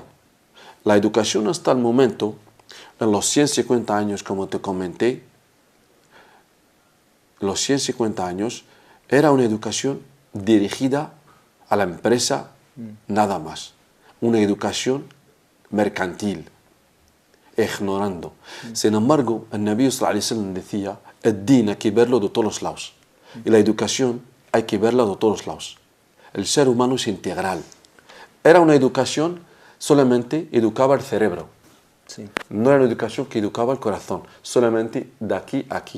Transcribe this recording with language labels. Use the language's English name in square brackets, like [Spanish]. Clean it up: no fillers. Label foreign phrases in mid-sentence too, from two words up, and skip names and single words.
[Spanish] La educación hasta el momento, en los 150 años, como te comenté, los 150 años, era una educación dirigida a la empresa nada más. Una educación mercantil, ignorando. Sin embargo, el Nabi [Arabic] صلى الله عليه وسلم [Spanish] decía, el din hay que verlo de todos los lados. Y la educación hay que verla de todos los lados. El ser humano es integral. Era una educación, solamente educaba el cerebro. Sí. No era una educación que educaba el corazón, solamente de aquí a aquí.